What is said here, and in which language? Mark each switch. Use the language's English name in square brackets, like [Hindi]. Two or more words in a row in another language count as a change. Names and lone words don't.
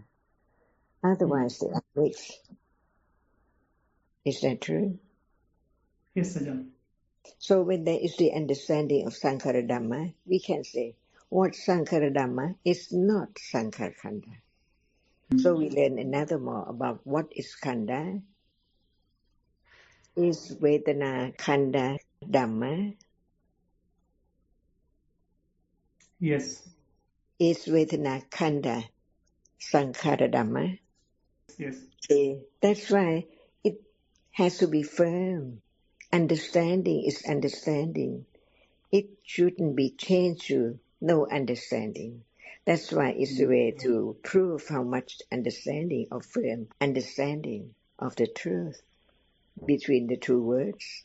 [English] Otherwise, they are mixed. Is that true? Yes, Ajahn. So when there is the understanding of [Pali] Sankhara Dhamma, [English] we can say what [Pali] Sankhara Dhamma [English] is not [Pali] Sankhara Khanda. [English] So we learn another more about what is Khanda. Is [Pali] Vedana Khanda Dhamma? [English] Yes. Is [Pali] Vedana Khanda Sankhara Dhamma. [English] Yes. See, that's why it has to be firm. Understanding is understanding. It shouldn't be changed to no understanding. That's why it's the way to prove how much understanding or firm understanding of the truth between the two words.